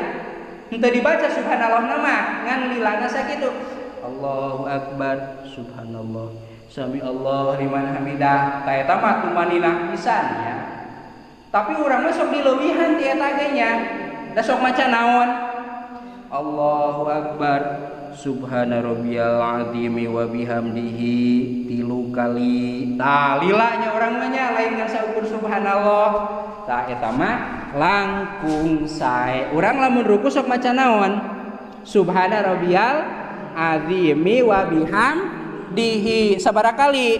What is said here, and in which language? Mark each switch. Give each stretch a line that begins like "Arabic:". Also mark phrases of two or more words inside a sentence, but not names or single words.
Sundanese: Henteu dibaca subhanallah nama ngan lilana sakitu.
Arabic: الله أكبر سبحان الله سمع الله لمن حمده.
Sundanese: Ta eta mah tumaninah pisan nya. Tapi urang mah sok dileuwihan ti eta ge nya. Da sok maca naon?
Arabic: الله أكبر سبحان ربي العظيم وبحمده 3 kali.
Sundanese: Tah lila nya urang mah nya lain ngan saukur subhanallah. Tah eta mah langkung sae. Urang lamun ruku sok maca naon?
Arabic: سبحان ربي العظيم وبحمده.
Sundanese: Sabaraha kali?